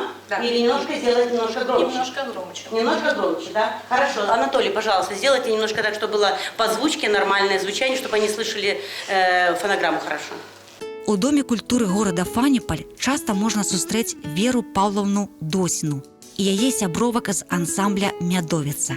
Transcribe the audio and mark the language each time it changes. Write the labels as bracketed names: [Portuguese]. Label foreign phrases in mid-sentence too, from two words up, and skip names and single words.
[Russian] Да. Или немножко сделать немножко громче? Немножко громче. Немножко громче, да? Хорошо. Анатолий, пожалуйста, сделайте немножко так, чтобы было по звучке нормальное звучание, чтобы они слышали фонограмму хорошо. [Belarusian] У Домі культури горада Фаніпаль часта можна сустрэць Веру Паўлаўну Досіну і яе сябровак з ансамбля «Мядовіца».